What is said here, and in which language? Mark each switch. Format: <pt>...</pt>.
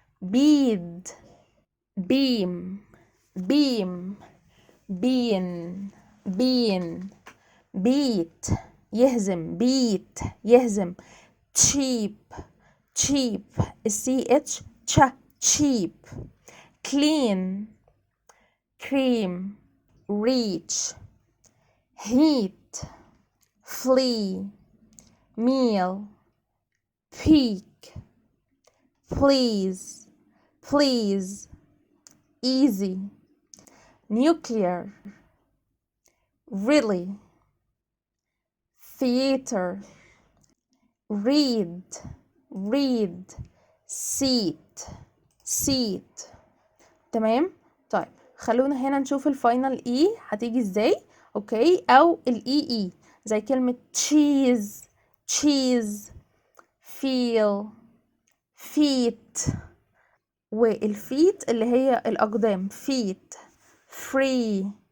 <en>bead, beam, beam, bean, bean. beat يهزم، beat يهزم. cheap, cheap</en> <ar>السي اتش تش</ar> <en>cheap. clean, cream, reach, heat, flee, meal, peak, please, please, easy, nuclear, really, theater, read, read, seat, seat.</en> <ar>تمام. طيب خلونا هنا نشوف الفاينل اي هتيجي ازاي. اوكي. او الاي اي زي كلمة</ar> <en>cheese, cheese, feel, feet.</en> <ar>والفيت اللي هي الأقدام</ar> <en>feet. free,</en>